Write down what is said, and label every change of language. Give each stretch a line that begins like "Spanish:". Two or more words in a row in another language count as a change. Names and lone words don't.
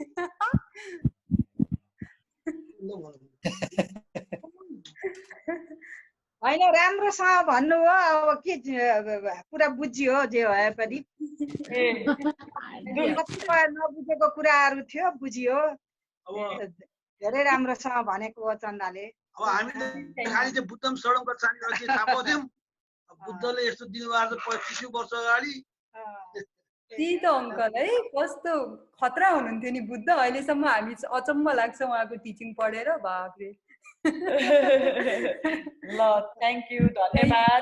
Nepali: हैन राम्रोसँग भन्नु हो अब के पुरा बुझियो जे भए पनि नबुझेको कुराहरू थियो बुझियो धेरै राम्रोसँग भनेको हो चन्दाले अब हामीले खालि चाहिँ
Pali: बुद्धम शरणम गच्छामि
Nepali: भनेर थाहा पाउँथ्यौँ बुद्धले यस्तो दिनुभएको छ 25 वर्ष अगाडि त्यही त अङ्कल है कस्तो खतरा हुनुहुन्थ्यो नि बुद्ध अहिलेसम्म हामी अचम्म लाग्छ उहाँको टिचिङ पढेर बाफरे ल
English: thank you
Nepali: धन्यवाद